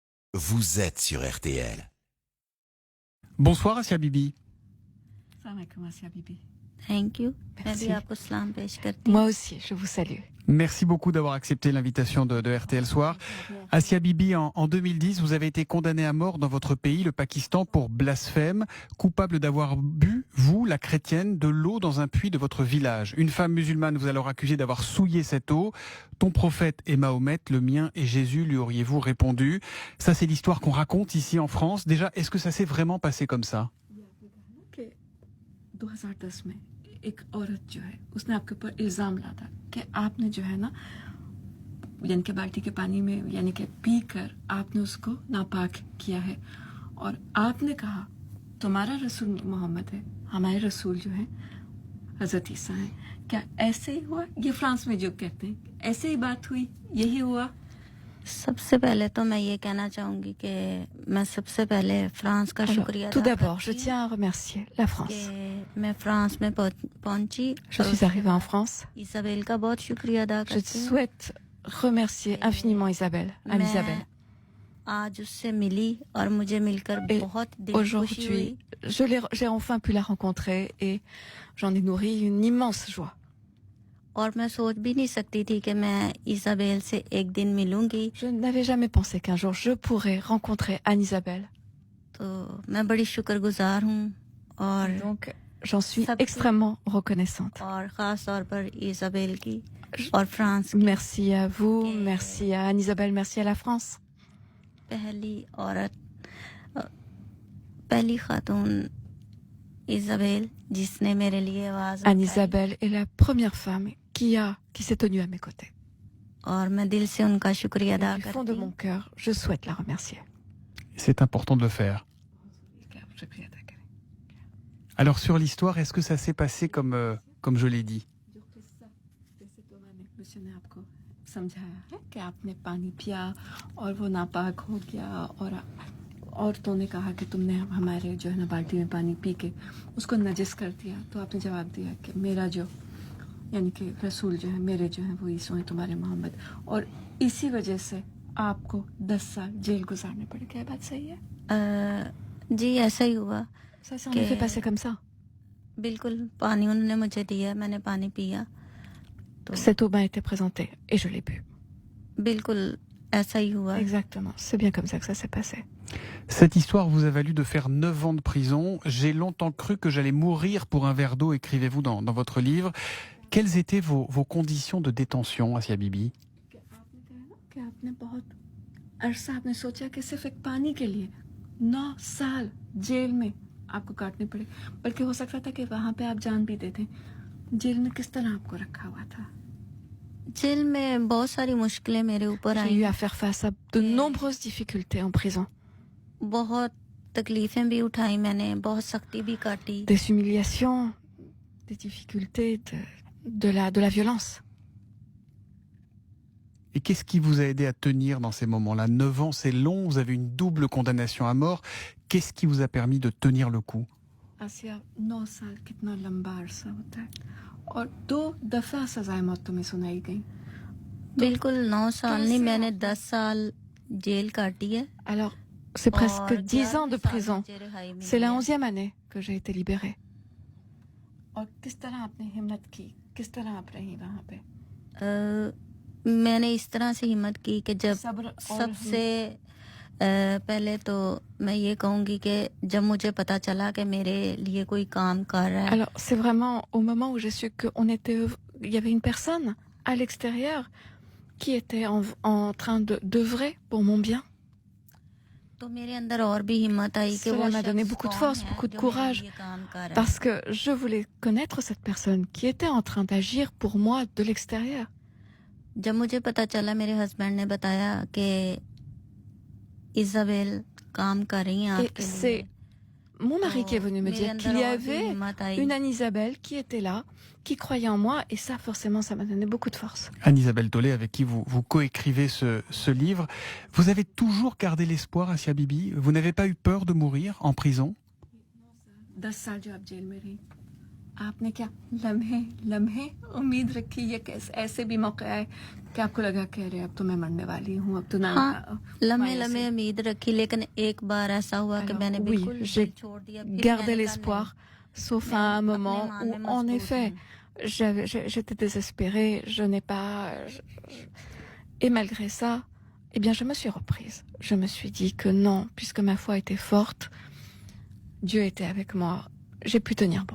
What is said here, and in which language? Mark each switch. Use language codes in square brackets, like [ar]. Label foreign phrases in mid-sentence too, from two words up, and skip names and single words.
[fr] Vous êtes sur RTL. Bonsoir Asia Bibi. [en] Thank you. [hi] मैं [fr] Merci. [hi] भी आपको सलाम पेश करती हूँ. [fr] Moi aussi, je vous salue. Merci beaucoup d'avoir accepté l'invitation de RTL Soir. Asia Bibi, en 2010, vous avez été condamnée à mort dans votre pays, le Pakistan, pour blasphème, coupable d'avoir bu, vous, la chrétienne, de l'eau dans un puits de votre village. Une femme musulmane vous a alors accusé d'avoir souillé cette eau. Ton prophète est Mahomet, le mien est Jésus, lui auriez-vous répondu. Ça, c'est l'histoire qu'on raconte ici en France. Déjà, est-ce que ça s'est vraiment passé comme ça? [hi] कि 2010 में एक औरत जो है उसने आपके ऊपर इल्ज़ाम लाया कि आपने जो है ना यानी कि बाल्टी के पानी में यानी कि पी कर आपने उसको नापाक किया है और आपने कहा तुम्हारा रसूल मोहम्मद है हमारे रसूल जो है हज़रत ईसा हैं क्या ऐसे ही हुआ ये फ्रांस में जो कहते हैं ऐसे ही बात हुई यही हुआ सबसे पहले तो मैं ये कहना चाहूँगी कि मैं सबसे पहले फ्रांस का [fr] Alors, [hi] शुक्रिया [fr] tout [hi] अदा [fr] d'abord, je [hi] करती हूँ [fr] tiens à remercier la France. [hi] कि मैं फ्रांस में पहुंची. [fr] Je suis arrivée en France. [hi] इसाबेल का बहुत शुक्रिया अदा [fr] Je [hi] करती हूँ. [fr] souhaite remercier infiniment Isabelle, à [hi] मैं [fr] Isabelle. [hi] आज उससे मिली और मुझे मिलकर [fr] Et [hi] बहुत दिल की खुशी हुई. [fr] Aujourd'hui, j'ai enfin pu la rencontrer et j'en ai nourri une immense joie. [hi] और मैं सोच भी नहीं सकती थी कि मैं इसाबेल से एक दिन मिलूंगी. [fr] Je n'avais jamais pensé qu'un jour je pourrais rencontrer Anne-Isabelle. [hi] तो मैं बड़ी शुक्रगुजार हूँ और [fr] Donc, j'en suis [hi] सबकी- [fr] extrêmement reconnaissante. [hi] और ख़ास तौर पर इसाबेल की और फ्रांस की [fr] Merci à vous, Ok. merci à Anne-Isabelle, merci à la France. [hi] पहली औरत पहली खातून इसाबेल जिसने मेरे लिए आवाज उठाई. [fr] Anne-Isabelle est la première femme qui s'est tenue à mes côtés. [hi] और मैं दिल से उनका शुक्रिया [fr] Et [hi] अदा [fr] du fond [hi] करती [fr] de [hi] हूँ. [fr] mon cœur, je souhaite la remercier. C'est important de le faire. Alors sur l'histoire, est-ce que ça s'est passé comme je l'ai dit? [hi] जो किस्सा जैसे तो मैंने आपको समझाया है कि आपने पानी पिया और वो नापाक हो गया और औरतों ने कहा कि तुमने हमारे जो है ना बाल्टी में पानी पी के उसको नजिस कर दिया तो आपने जवाब दिया कि मेरा जो यानी कि रसूल जो है मेरे जो है वो ईसो हैं तुम्हारे मोहम्मद और इसी वजह से आपको 10 साल जेल गुजारने पड़े क्या ये बात सही है जी ऐसा ही हुआ. [fr] Ça s'est en Ok. effet passé comme ça. [hi] बिल्कुल पानी उन्होंने मुझे दिया, मैंने पानी पिया. तो [fr] Cette eau m'a été présentée et je l'ai bu. [hi] बिल्कुल ऐसा ही हुआ. [fr] Exactement, c'est bien comme ça que ça s'est passé. Cette histoire vous a valu de faire 9 ans de prison. J'ai longtemps cru que j'allais mourir pour un verre d'eau, écrivez-vous dans votre livre. Quelles étaient vos conditions de détention, Asia Bibi? [hi] कि आपने कहा ना कि आपने बहुत अरसा आपने सोचा कि सिर्फ एक पानी के लिए 9 साल जेल में आपको काटने पड़े बल्कि हो सकता था कि वहां पे आप जान भी देते जेल में किस तरह आपको रखा हुआ था जेल में बहुत सारी मुश्किलें मेरे ऊपर [fr] J'ai eu [hi] आई. [fr] à faire face à de nombreuses difficultés en prison. [hi] बहुत तकलीफें भी उठाई मैंने, बहुत सख्ती भी काटी. [fr] Des humiliations, des difficultés, de la violence. Et qu'est-ce qui vous a aidé à tenir dans ces moments-là? 9 ans, c'est long, vous avez une double condamnation à mort. Qu'est-ce qui vous a permis de tenir le coup? [hi] आसिया 9 साल कितना लंबा अरसा होता है और 2 दफा सजाए मौत तुम्हें सुनाई गई बिल्कुल 9 साल नहीं, कैसे मैंने आपको- 10 साल जेल काटी है. [fr] Alors, c'est presque [hi] और [fr] 10 ans de [hi] 11 साल [fr] prison. [hi] मुझे रिहाई मिली [fr] C'est la [hi] है. [fr] 11e année que j'ai été libérée. [hi] और किस तरह आपने हिम्मत की किस तरह आप रही वहां पे मैंने इस तरह से हिम्मत की कि जब सब्र और सबसे पहले तो मैं ये कहूँगी कि जब मुझे पता चला कि मेरे लिए कोई काम कर रहा है. [fr] Alors, c'est vraiment au moment où j'ai su il y avait une personne à l'extérieur qui était en train d'œuvrer pour mon bien. [hi] तो मेरे अंदर और भी हिम्मत आई कि [fr] Cela [hi] वो [fr] m'a donné [hi] शख्स [fr] beaucoup de [hi] कौन [fr] force, [hi] है [fr] beaucoup de [hi] जो मेरे [fr] courage. [hi] लिए काम कर रहा है. [fr] Parce que je voulais connaître cette personne qui était en train d'agir pour moi de l'extérieur. [hi] जब मुझे पता चला मेरे हस्बैंड ने बताया कि इजाबेल काम कर रही हैं [fr] Et [hi] आपके [fr] c'est [hi] लिए. [fr] mon mari qui est venu me [hi] मेरे [fr] dire [hi] अंदर [fr] qu'il y [hi] और भी [fr] avait [hi] हिम्मत आई. [fr] une Anne-Isabelle qui était là, qui croyait en moi, et ça, forcément, ça m'a donné beaucoup de force. Anne-Isabelle Tollet, avec qui vous coécrivez ce livre. Vous avez toujours gardé l'espoir, Asia Bibi? Vous n'avez pas eu peur de mourir en prison? [hi] 10 साल जो आप जेल में रही आपने क्या लम्हे लम्हे उम्मीद रखी, ये कैसे ऐसे भी मौके आए कि आपको लगा कह रहे अब तो मैं मरने वाली हूँ, अब तो ना हाँ, लम्हे माया लम्हे से- उम्मीद रखी, लेकिन एक बार ऐसा हुआ कि [fr] Alors, [hi] मैंने [fr] oui, [hi] बिल्कुल [fr] j'ai [hi] छोड़ दिया, फिर [fr] Gardez [hi] मैंने कहा [fr] l'espoir, sauf [hi] मैं [fr] à un [hi] अपने [fr] moment [hi] ईमान [fr] où, [hi] में [fr] en [hi] मजबूत [fr] effet, [hi] हूँ। [fr] j'étais désespérée, je n'ai pas... Et malgré ça, eh bien, je me suis reprise. Je me suis dit que non, puisque ma foi était forte, Dieu était avec moi, j'ai pu tenir bon.